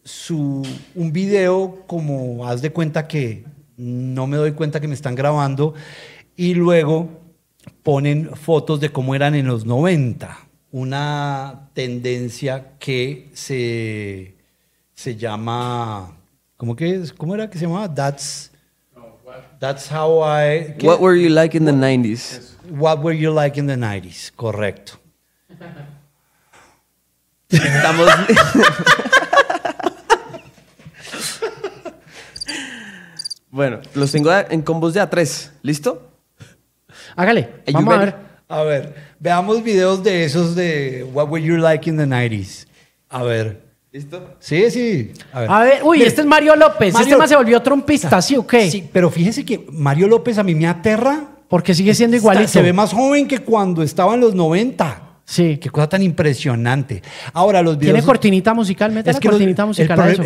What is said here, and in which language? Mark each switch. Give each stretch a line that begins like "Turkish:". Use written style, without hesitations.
Spanish: un video como haz de cuenta que no me doy cuenta que me están grabando y luego ponen fotos de cómo eran en los 90, una tendencia que se llama, ¿cómo que es? ¿Cómo era que se llamaba?
English: That's how I... What were you like in the 90s? What were you like in the 90s?
Spanish: Correcto. Estamos... Bueno, los tengo en combos de A3. ¿Listo? Hágale, vamos a ver. A ver, veamos videos de esos de
English: What were you like in the 90s?
Spanish: A ver... ¿Listo? Sí, sí. A ver. Uy, mire, este es Mario López. Mario, este más se volvió trompista, ¿sí o qué? Sí, pero fíjense que Mario López a mí me aterra. Porque sigue siendo igualito. Se ve más joven que cuando estaba en los 90. Sí. Qué cosa tan impresionante. Ahora, los videos... ¿Tiene cortinita musical? Métale cortinita musical a eso.